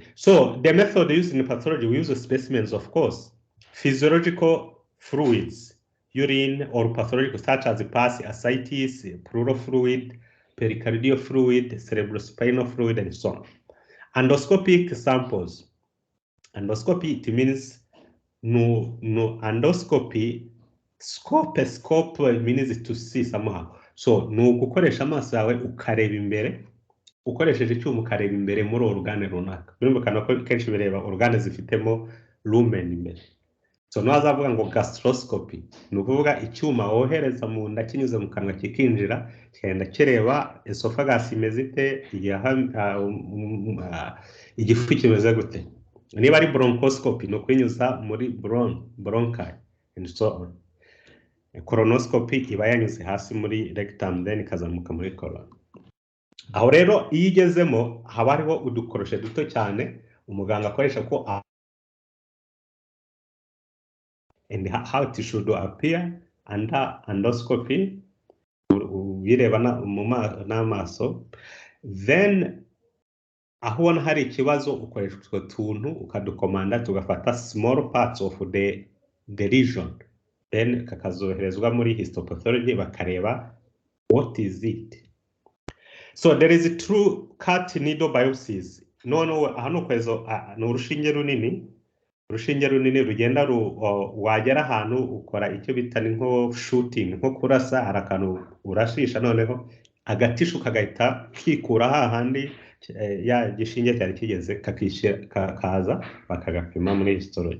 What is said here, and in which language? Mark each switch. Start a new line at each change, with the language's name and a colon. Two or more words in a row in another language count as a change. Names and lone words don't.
English: So the method used in pathology, we use specimens, of course, physiological fluids, urine or pathological, such as pus, ascites, pleural fluid, pericardial fluid, cerebrospinal fluid, and so on. Endoscopic samples. Endoscopy, it means no endoscopy. Scope means to see somehow.
Kinyarwanda: So no gukoresha amaso yawe ukareba imbere, ukoresheje icyuma ukareba imbere muri organe runaka. Birumvikana ko kenshi bireba organe zifitemo lumen imbere. So nazavuga ngo gastroscopy, ni ukuvuga icyuma wohereza mu nda kinyuze mu kanwa kikinjira, kigenda kireba esophagus imeze ite, igifu kimeze gute. Niba ari bronchoscopy, ni ukwinyuza muri bronchi
English: and so on.
Kinyarwanda: Colonoscopy iba yanyuze hasi muri rectum, then ikazamuka muri colon. Aho rero iyo igezemo haba hariho udukoroshe duto cyane umuganga akoresha ko
English: and how it should appear under endoscopy,
Kinyarwanda: bireba n'amaso. Then aho ubona hari ikibazo ukoresha utwo tuntu ukadukomanda tugafata
English: small parts of the lesion,
Kinyarwanda: then kakazoherezwa muri histopathology bakareba
English: what is it. So there is a true cut needle biopsies.
Kinyarwanda: Hano kwezo ni urushinge runini rugenda wagera ahantu ukora icyo bita nko shooting, nko kurasa, hari akantu urashisha noneho agatishu kagahita kikura hahandi ya gishinge cyari kigeze kaza bakagapima muri histology.